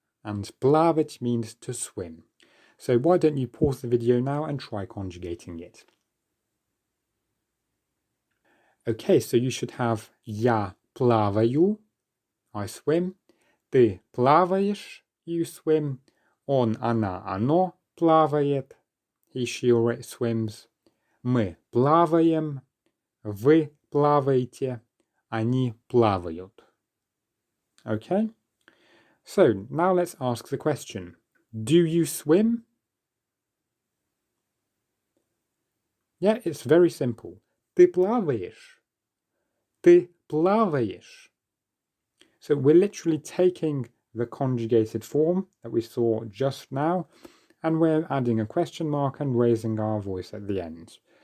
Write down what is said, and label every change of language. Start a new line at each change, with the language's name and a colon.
English: And плавать means to swim. So why don't you pause the video now and try conjugating it. Okay, so you should have
Russian: я плаваю,
English: I swim.
Russian: Ты плаваешь,
English: you swim.
Russian: Он, она, оно плавает,
English: he, she, or it swims.
Russian: Мы плаваем, вы плаваете, они плавают.
English: Okay? So, now let's ask the question. Do you swim? Yeah, it's very simple.
Russian: Ты плаваешь. Ты плаваешь.
English: So we're literally taking the conjugated form that we saw just now, and we're adding a question mark and raising our voice at the end.